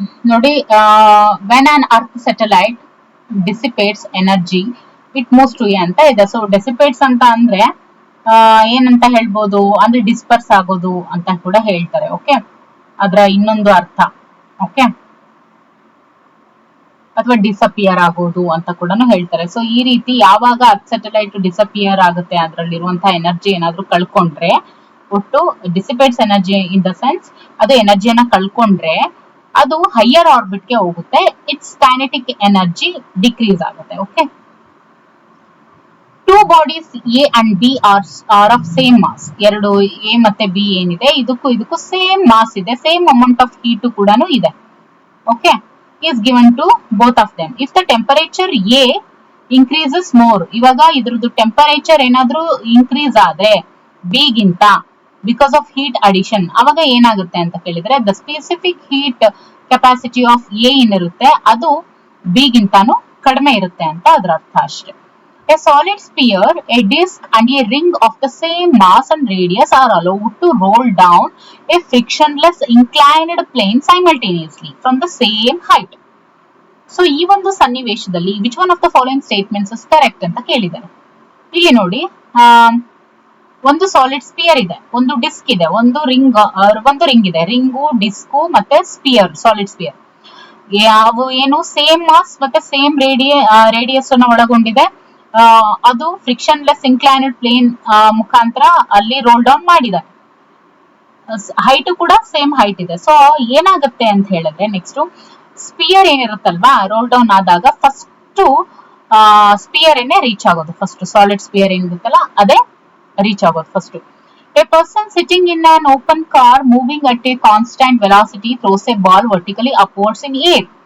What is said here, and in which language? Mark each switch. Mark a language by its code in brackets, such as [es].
[en] ನೋಡಿ, when an earth satellite dissipates energy it moves to A [kn] ಅಂತ ಇದೆ. So ಡಿಸಿಪೇಟ್ಸ್ ಅಂತ ಅಂದ್ರೆ ಏನಂತ ಹೇಳ್ಬೋದು ಅಂದ್ರೆ ಡಿಸ್ಪರ್ಸ್ ಆಗೋದು ಅಂತ ಕೂಡ ಹೇಳ್ತಾರೆ. ಓಕೆ, ಅದರ ಇನ್ನೊಂದು ಅರ್ಥ. ಓಕೆ, ಅಥವಾ ಡಿಸಪಿಯರ್ ಆಗೋದು ಅಂತ ಕೂಡ ಹೇಳ್ತಾರೆ. ಸೊ ಈ ರೀತಿ ಯಾವಾಗ ಅರ್ತ್ ಸ್ಯಾಟಲೈಟ್ ಡಿಸಪಿಯರ್ ಆಗುತ್ತೆ, ಅದರಲ್ಲಿರುವಂತಹ ಎನರ್ಜಿ ಏನಾದ್ರೂ ಕಳ್ಕೊಂಡ್ರೆ, ಒಟ್ಟು ಡಿಸಿಪೇಟ್ಸ್ ಎನರ್ಜಿ ಇನ್ ದ ಸೆನ್ಸ್ ಅದು ಎನರ್ಜಿಯನ್ನ ಕಳ್ಕೊಂಡ್ರೆ ಅದು ಹೈಯರ್ ಆರ್ಬಿಟ್ಗೆ ಹೋಗುತ್ತೆ, ಇಟ್ಸ್ ಕೈನೆಟಿಕ್ ಎನರ್ಜಿ ಡಿಕ್ರೀಸ್ ಆಗುತ್ತೆ. [en] Okay, two bodies A and B are of same mass. [kn] ಎರಡು ಎ ಮತ್ತೆ ಬಿ ಏನಿದೆ ಇದಕ್ಕೂ ಸೇಮ್ ಮಾಸ್ ಇದೆ, ಸೇಮ್ ಅಮೌಂಟ್ ಆಫ್ ಹೀಟ್ ಕೂಡ ಇದೆ. [en] Okay, is given to both of them. If the temperature A increases more, [kn] ಇವಾಗ ಇದ್ರದ್ದು temperature ಏನಾದ್ರೂ ಇನ್ಕ್ರೀಸ್ ಆದ್ರೆ ಬಿ ಗಿಂತ ಬಿಕಾಸ್ ಆಫ್ ಹೀಟ್ ಅಡಿಷನ್, ಅವಾಗ ಏನಾಗುತ್ತೆ ಅಂತ ಕೇಳಿದ್ರೆ the specific heat capacity of A ಏನಿರುತ್ತೆ ಅದು ಬಿ ಗಿಂತಾನು ಕಡಿಮೆ ಇರುತ್ತೆ ಅಂತ ಅದರ ಅರ್ಥ ಅಷ್ಟೇ. [en] A solid sphere, a disc and a ring of the same mass and radius are allowed to roll down a frictionless inclined plane simultaneously from the same height. So [kn] ಈ ಒಂದು ಸನ್ನಿವೇಶದಲ್ಲಿ [en] which one of the following statements is correct [kn] ಅಂತ ಕೇಳಿದ್ದಾರೆ. ಇಲ್ಲಿ ನೋಡಿ, ಒಂದು solid spear ಇದೆ, ಒಂದು ಡಿಸ್ಕ್ ಇದೆ, ಒಂದು ರಿಂಗ್ ಇದೆ. ರಿಂಗು, ಡಿಸ್ಕು ಮತ್ತೆ ಸ್ಪಿಯರ್, ಸಾಲಿಡ್ ಸ್ಪಿಯರ್ ಯಾವ ಏನು ಸೇಮ್ ಮಾಸ್ ಮತ್ತೆ ಸೇಮ್ ರೇಡಿಯಸ್ ಅನ್ನು ಒಳಗೊಂಡಿದೆ. ಅದು ಫ್ರಿಕ್ಷನ್ಲೆಸ್ ಇನ್ಕ್ಲೈನ್ಡ್ ಪ್ಲೇನ್ ಮುಖಾಂತರ ಅಲ್ಲಿ ರೋಲ್ ಡೌನ್ ಮಾಡಿದ್ದಾರೆ. ಹೈಟ್ ಕೂಡ ಸೇಮ್ ಹೈಟ್ ಇದೆ. ಸೊ ಏನಾಗುತ್ತೆ ಅಂತ ಹೇಳಿದ್ರೆ ನೆಕ್ಸ್ಟ್ ಸ್ಪಿಯರ್ ಏನಿರುತ್ತಲ್ವಾ, ರೋಲ್ ಡೌನ್ ಆದಾಗ ಫಸ್ಟ್ ಸ್ಪಿಯರ್ ಏನೇ ರೀಚ್ ಆಗೋದು, ಫಸ್ಟ್ ಸಾಲಿಡ್ ಸ್ಪಿಯರ್ ಏನಿರುತ್ತಲ್ಲ ಅದೇ ರೀಚ್ ಆಗೋದು first. [en] A person sitting in an open car moving at a constant velocity throws a ball vertically upwards in air.